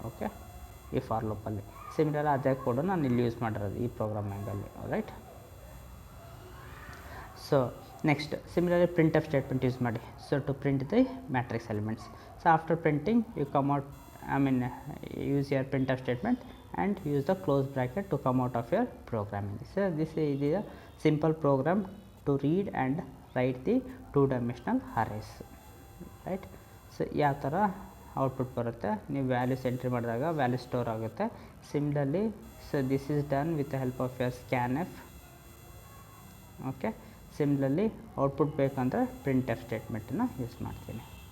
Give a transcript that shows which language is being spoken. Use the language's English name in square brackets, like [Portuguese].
[Kannada] Okay, ಈ for ಲೂಪಲ್ಲಿ similar ಅದೇ code ನಾನು ಇಲ್ಲಿ ಯೂಸ್ ಮಾಡಿರೋದು ಈ ಪ್ರೋಗ್ರಾಮಿಂಗಲ್ಲಿ, right. [English] So next similarly print f statement use ಮಾಡಿ. So to print the matrix elements. So after printing you come out, use your print f statement and use the close bracket to come out of your programming. So this is a simple program to read and write the 2 dimensional arrays, right. [Kannada] So ಯಾವ ಥರ output ಬರುತ್ತೆ, ನೀವು values entry ಮಾಡಿದಾಗ value store ಆಗುತ್ತೆ. [English] Similarly so this is done with the help of your scan f. [Kannada] Okay, similarly output ಬೇಕಂದರೆ print F ಸ್ಟೇಟ್ಮೆಂಟನ್ನು use ಮಾಡ್ತೀನಿ.